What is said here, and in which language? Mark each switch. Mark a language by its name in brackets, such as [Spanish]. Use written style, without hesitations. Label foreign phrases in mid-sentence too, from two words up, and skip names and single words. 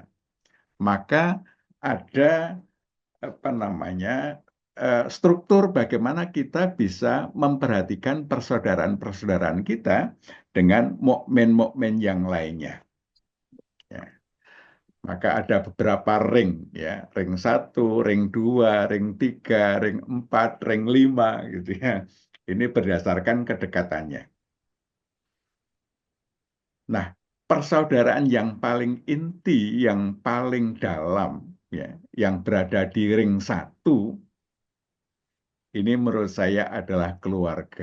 [Indonesian] Maka ada struktur bagaimana kita bisa memperhatikan persaudaraan-persaudaraan kita dengan mukmin-mukmin yang lainnya. Ya. Maka ada beberapa ring, ya, ring 1, ring 2, ring 3, ring 4, ring 5, gitu ya. Ini berdasarkan kedekatannya. Nah, persaudaraan yang paling inti, yang paling dalam, ya, yang berada di ring satu, ini menurut saya adalah keluarga.